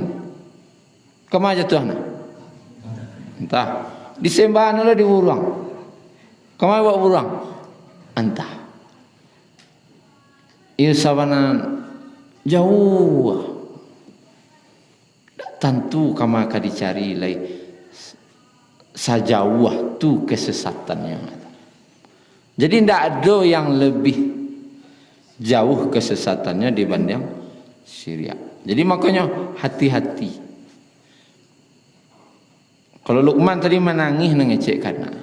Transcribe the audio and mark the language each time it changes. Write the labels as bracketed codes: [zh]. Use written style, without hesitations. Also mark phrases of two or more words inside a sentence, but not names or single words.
[id] Kemana jatuhnya? Entah. [min] Disembahnya lah di buruang. Kemana bawa buruang? Entah. Ia sabana jauh. [id] Tak tentu kemana akan dicari lagi. [min] Sajauh tu kesesatannya. [id] Jadi tidak ada yang lebih jauh kesesatannya dibanding syirik. Jadi makanya hati-hati. [min] Kalau Luqman tadi menangis ngecekkan nak.